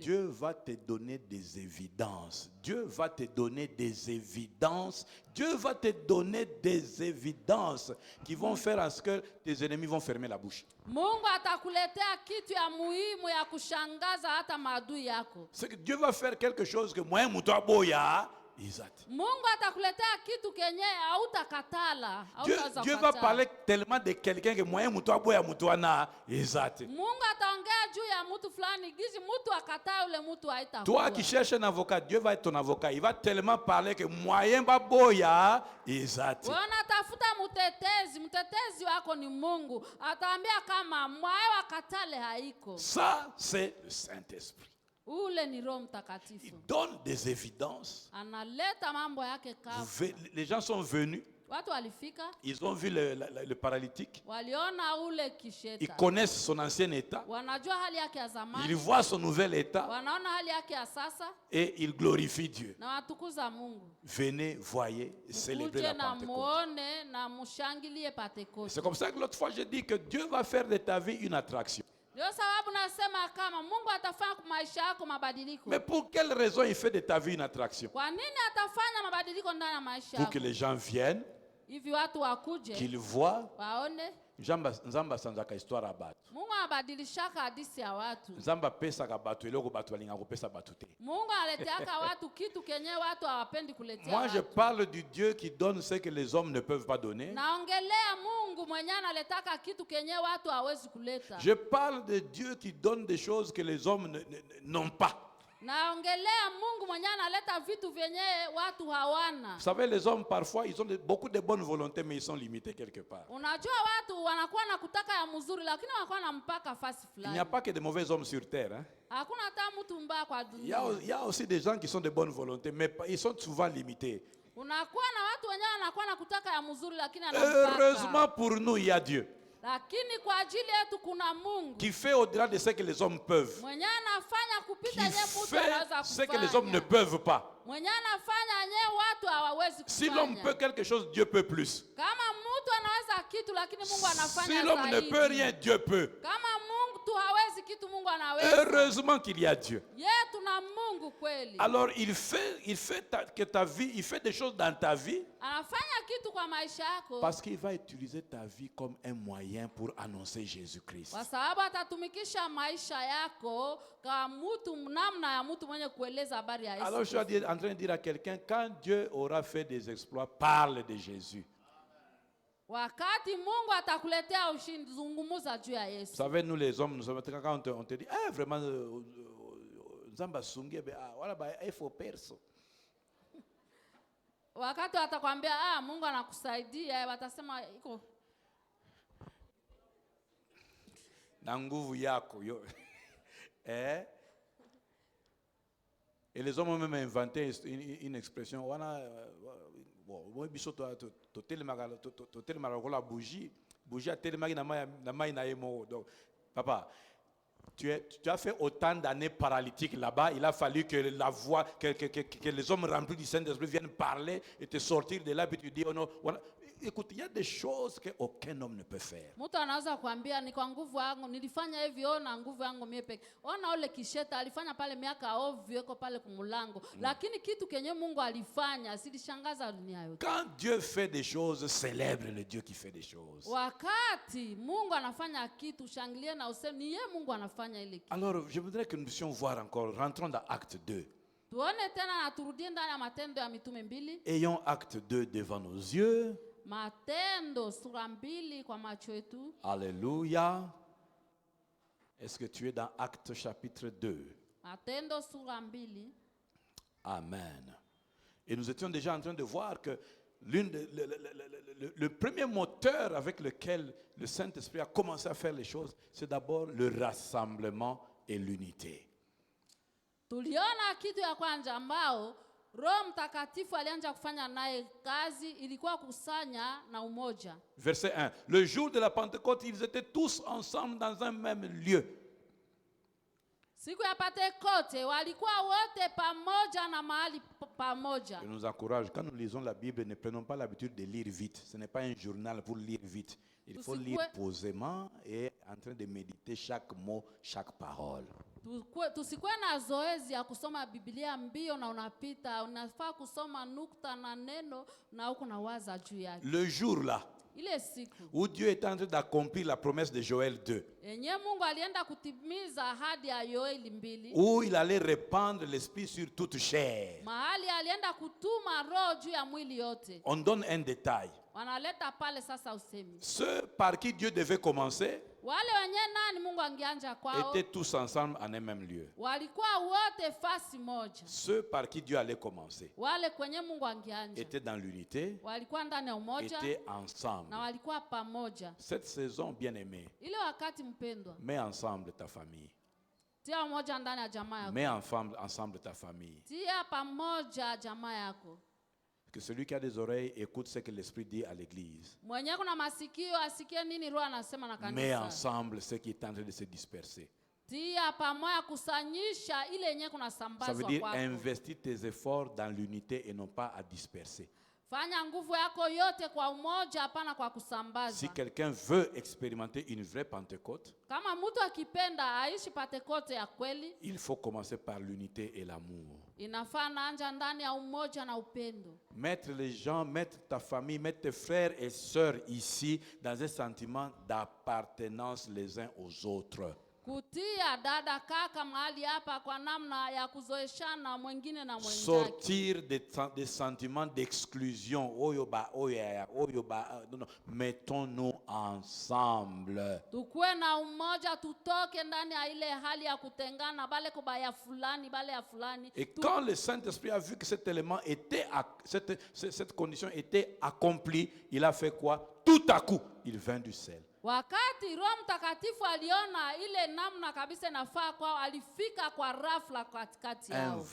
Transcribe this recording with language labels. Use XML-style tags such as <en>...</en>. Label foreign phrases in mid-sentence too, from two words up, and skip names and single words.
<fr>Dieu va te donner des évidences. Dieu va te donner des évidences. Dieu va te donner des évidences qui vont faire en sorte que tes ennemis vont fermer la bouche.</fr> <sw>Mungu atakuletea kitu ya muhimu ya kushangaza hata maadui yako.</sw> <fr>C'est que Dieu va faire quelque chose que moi</fr> <ln>muto boya.</ln> <fr>Exact.</fr> <sw>Mungu atakuletea kitu kenye hautakatala, hautaweza</sw> <fr>Dieu va</fr> <sw>kukataa.</sw> <fr>parler tellement de quelqu'un que moi</fr> <ln>muto boya muto na.</ln> <fr>Exact.</fr> <sw>Mungu ataongea juu ya mtu fulani gizi mtu akataa ule mtu haitakuwa.</sw> <fr>Toi qui cherches un avocat, Dieu va être ton avocat. Il va tellement parler que moyen</fr> <ln>ba boya.</ln> <fr>Exact.</fr> <sw>Wewe unatafuta mtetezi wako ni Mungu. Ataambia kama mwae wakatale haiko.</sw> <fr>Ça, c'est le Saint-Esprit.</fr> <sw>Ule ni Roho</sw> <fr>Il</fr> <sw>Mtakatifu.</sw> <fr>donne des évidences.</fr> <sw>Analeta mambo yake kavu.</sw> <fr>Les gens sont venus,</fr> <sw>Watu walifika,</sw> <fr>ils ont vu le paralytique,</fr> <sw>waliona ule</sw> <fr>ils</fr> <sw>kisheta.</sw> <fr>connaissent son ancien état,</fr> <sw>Wanajua hali yake ya</sw> <fr>ils</fr> <sw>zamani.</sw> <fr>voient son nouvel état</fr> <sw>Wanaona hali yake ya sasa</sw> <fr>et ils glorifient Dieu.</fr> <sw>na watukuza Mungu.</sw> <fr>Venez, voyez, célébrez</fr> <sw>Kuje</sw> <fr>la</fr> <sw>na</sw> <fr>Pentecôte.</fr> <sw>muone na mushangilie Pentekoste.</sw> <fr>C'est comme ça que l'autre fois j'ai dit que Dieu va faire de ta vie une attraction.</fr> <sw>Ndio sababu nasema kama Mungu atafanya kwa maisha yako mabadiliko.</sw> <fr>Mais pour quelle raison il fait de ta vie une attraction?</fr> <sw>Kwa nini atafanya mabadiliko ndani ya maisha</sw> <fr>Pour que</fr> <sw>yako?</sw> <fr>les gens viennent,</fr> <sw>Hivi watu wakuje,</sw> <fr>qu'ils voient.</fr> <sw>waone.</sw> <ln>Nzamba sanzaka histoire à batu.</ln> <sw>Mungu anabadilishaka hadithi ya watu.</sw> <ln>Nzamba pesaka batu eloko batu balinga kopesa batu te.</ln> <sw>Mungu analeteaka watu kitu kenye watu hawapendi kuletea</sw> <fr>Moi je</fr> <sw>watu.</sw> <fr>parle du Dieu qui donne ce que les hommes ne peuvent pas donner.</fr> <sw>Naongelea Mungu mwenye analetaka kitu kenye watu hawezi kuleta.</sw> <fr>Je parle de Dieu qui donne des choses que les hommes n'ont pas.</fr> <sw>Naongelea Mungu mwenye analeta vitu vyenye watu hawana.</sw> <fr>Vous savez, les hommes parfois ils ont beaucoup de bonnes volontés mais ils sont limités quelque part.</fr> <sw>Unajua watu wanakuwa na kutaka ya mzuri lakini wanakuwa na mpaka fasi</sw> <fr>Il n'y a</fr> <sw>fulani.</sw> <fr>pas que de mauvais hommes sur terre. Hein.</fr> <sw>Hakuna hata mtu mbaya kwa</sw> <fr>Il y a</fr> <sw>dunia.</sw> <fr>aussi des gens qui sont de bonne volonté mais ils sont souvent limités.</fr> <sw>Unakuwa na watu wenyewe wanakuwa na kutaka ya mzuri lakini ana</sw> <fr>Heureusement</fr> <sw>mpaka.</sw> <fr>pour nous, il y a Dieu</fr> <sw>Lakini kwa ajili yetu kuna Mungu</sw> <fr>qui fait au-delà de ce que les hommes peuvent,</fr> <sw>mwenye anafanya kupita</sw> <fr>qui</fr> <sw>yenye mtu</sw> <fr>fait</fr> <sw>anaweza</sw> <fr>ce que les hommes ne</fr> <sw>kufanya.</sw> <fr>peuvent pas.</fr> <sw>Mwenye anafanya yenye watu hawawezi</sw> <fr>Si l'homme peut</fr> <sw>kufanya.</sw> <fr>quelque chose, Dieu peut plus.</fr> <sw>Kama mtu anaweza kitu lakini Mungu</sw> <fr>Si</fr> <sw>anafanya</sw> <fr>l'homme ne</fr> <sw>zaidi.</sw> <fr>peut rien, Dieu peut.</fr> <sw>Kama Mungu tu hawezi kitu Mungu anaweza.</sw> <fr>Heureusement qu'il y a Dieu.</fr> <sw>Yeye tuna Mungu kweli.</sw> <fr>Alors il fait que ta vie, il fait des choses dans ta vie</fr> <sw>Anafanya kitu kwa maisha yako.</sw> <fr>parce qu'il va utiliser ta vie comme un moyen pour annoncer Jésus-Christ.</fr> <sw>Kwa sababu atatumikisha maisha yako kama mtu namna ya mtu mwenye kueleza habari ya Yesu.</sw> <fr>Alors je suis en train de dire à quelqu'un, quand Dieu aura fait des exploits, parle de Jésus.</fr> <sw>Wakati Mungu atakuletea ushindi, zungumza juu ya</sw> <fr>Vous</fr> <sw>Yesu.</sw> <fr>savez, nous les hommes, nous sommes quand on te dit, ah vraiment, Nzamba Sungi, voilà, il faut perso.</fr> <sw>Wakati watakwambia Mungu anakusaidia, watasema iko Na nguvu yako yo.</sw> <fr>Et les hommes ont même inventé une expression.</fr> <ln>Bon, biso to telemaka la bougie a telemaki na mai na yemo.</ln> <fr>Donc papa, tu as fait autant d'années paralytiques là-bas, il a fallu que la voix, que les hommes remplis du Saint-Esprit viennent parler et te sortir de là, puis tu dis, oh non, voilà. écoute, il y a des choses qu'aucun homme ne peut faire.</fr> <sw>Mtu anaweza kuambia ni kwa nguvu yangu nilifanya hivi, ona nguvu yangu mie peke. Ona ule kisheta alifanya pale miaka ovyo iko pale kumulango. Lakini kitu kenye Mungu alifanya silishangaza dunia yote.</sw> <fr>Quand Dieu fait des choses, célèbre le Dieu qui fait des choses.</fr> <sw>Wakati Mungu anafanya kitu, shangilie na useme ni yeye Mungu anafanya ile kitu.</sw> <fr>Alors, je voudrais que nous puissions voir encore, rentrons dans Acte 2.</fr> <sw>Tuone tena na turudie ndani ya Matendo ya Mitume 2.</sw> <fr>Ayons Acte 2 devant nos yeux.</fr> <sw>Matendo sura 2 kwa macho yetu.</sw> <fr>Alléluia. Est-ce que tu es dans Acte chapitre 2?</fr> <sw>Matendo sura 2.</sw> <fr>Amen. Et nous étions déjà en train de voir que le premier moteur avec lequel le Saint-Esprit a commencé à faire les choses, c'est d'abord le rassemblement et l'unité.</fr> <sw>Tuliona kitu ya kwanza ambao Roho Mtakatifu alianza kufanya naye kazi ilikuwa kusanya na umoja.</sw> <fr>Verset 1. Le jour de la Pentecôte, ils étaient tous ensemble dans un même lieu.</fr> <sw>Siku ya Pentekoste walikuwa wote pamoja na mahali pamoja.</sw> <fr>Je nous encourage, quand nous lisons la Bible, ne prenons pas l'habitude de lire vite. Ce n'est pas un journal pour lire vite. Il faut lire posément et en train de méditer chaque mot, chaque parole.</fr> <sw>Tusikuwe na zoezi ya kusoma Biblia mbio na unapita. Unafaa kusoma nukta na neno na uko na waza juu yake.</sw> <fr>Le jour là,</fr> <sw>ile siku</sw> <fr>où Dieu est en train d'accomplir la promesse de Joël 2,</fr> <sw>yenye Mungu alienda kutimiza ahadi ya Yoeli 2,</sw> <fr>où il allait répandre l'esprit sur toute chair.</fr> <sw>mahali alienda kutuma roho juu ya mwili yote.</sw> <fr>On donne un détail.</fr> <sw>Wanaleta pale sasa usemi.</sw> <fr>Ceux par qui Dieu devait commencer</fr> <sw>Wale wenye nani Mungu angeanja kwao</sw> <fr>étaient tous ensemble en un même lieu.</fr> <sw>walikuwa wote fasi moja.</sw> <fr>Ceux par qui Dieu allait commencer</fr> <sw>Wale kwenye Mungu angeanja</sw> <fr>étaient dans l'unité,</fr> <sw>walikuwa ndani ya umoja</sw> <fr>étaient ensemble.</fr> <sw>na walikuwa pamoja.</sw> <fr>Cette saison, bien-aimée,</fr> <sw>Ile wakati mpendwa,</sw> <fr>mets ensemble ta famille.</fr> <sw>tia umoja ndani ya jamaa yako.</sw> <fr>Mets ensemble ta famille.</fr> <sw>Tia pamoja jamaa yako.</sw> <fr>Que celui qui a des oreilles écoute ce que l'Esprit dit à l'église.</fr> <sw>Mwenye kuna masikio asikie nini roho anasema na kanisa.</sw> <fr>Mets ensemble ce qui est en train de se disperser.</fr> <sw>Tia pamoja kusanyisha ile yenye kuna</sw> <fr>Ça</fr> <sw>sambazwa</sw> <fr>veut dire</fr> <sw>kwako.</sw> <fr>investir tes efforts dans l'unité et non pas à disperser.</fr> <sw>Fanya nguvu yako yote kwa umoja, hapana kwa kusambaza.</sw> <fr>Si quelqu'un veut expérimenter une vraie Pentecôte,</fr> <sw>Kama mtu akipenda aishi Pentekoste ya kweli,</sw> <fr>il faut commencer par l'unité et l'amour.</fr> <sw>inafaa naanja ndani ya umoja na upendo.</sw> <fr>Mettre les gens, mettre ta famille, mettre tes frères et sœurs ici dans un sentiment d'appartenance les uns aux autres.</fr> <sw>Kutia dada kaka mahali hapa kwa namna ya kuzoeshana mwingine na mwenzake.</sw> <fr>Sortir des sentiments d'exclusion. Non, mettons-nous ensemble.</fr> <sw>Tukue na umoja, tutoke ndani ya ile hali ya kutengana, bale kubaya fulani, bale ya fulani.</sw> <fr>Et quand le Saint-Esprit a vu que cet élément était, cette condition était accomplie, il a fait quoi? Tout à coup, il vint du ciel.</fr> <sw>Wakati Roho Mtakatifu aliona ile namna kabisa inafaa kwao, alifika kwa rafla katikati</sw> <fr>Un</fr> <sw>yao.</sw>